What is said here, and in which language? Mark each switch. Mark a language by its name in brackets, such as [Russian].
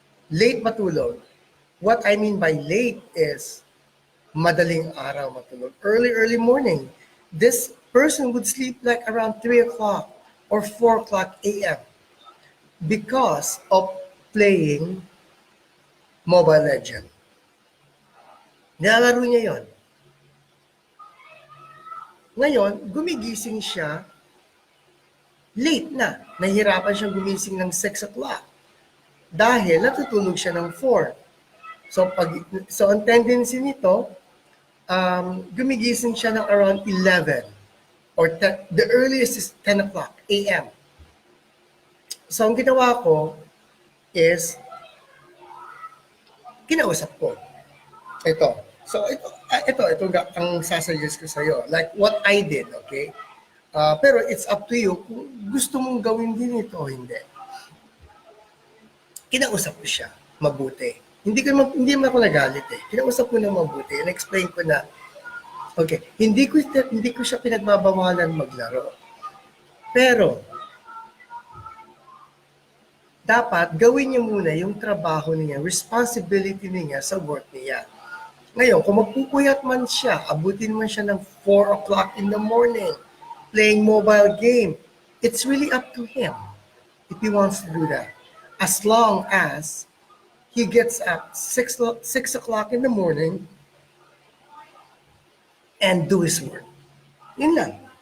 [English] Late matulog. What I mean by late is [Filipino] madaling araw matulog. [English] Early morning. This person would sleep like around 3 o'clock or 4 o'clock a.m. because of playing Mobile Legend. [Filipino] Nilalaro niya yon. Ngayon, gumigising siya late na. Nahihirapan siyang gumising ng 6 o'clock dahil natutulog siya ng 4. So ang tendency nito, gumigising siya ng around 11 or [English] the earliest is 10 o'clock a.m. [Filipino] So ang ginawa ko is kinausap ko. Ito. So ito ang sasuggest ko sa iyo. [English] Like what I did, okay? [Filipino] Pero [English] it's up to you [Filipino] kung gusto mong gawin din ito o hindi. Kinausap ko siya mabuti. Hindi naman ako nagalit eh. Kinausap ko na mabuti and explain ko na okay, hindi ko siya pinagbabawalan maglaro. Pero dapat gawin niya muna yung trabaho niya, [English] responsibility niya sa work niya. [Filipino] Ngayon, kung magpupuyat man siya, abutin man siya ng [English] 4 o'clock in the morning, playing mobile game, it's really up to him if he wants to do that. As long as he gets up 6 o'clock in the morning and do his work. Yun lang.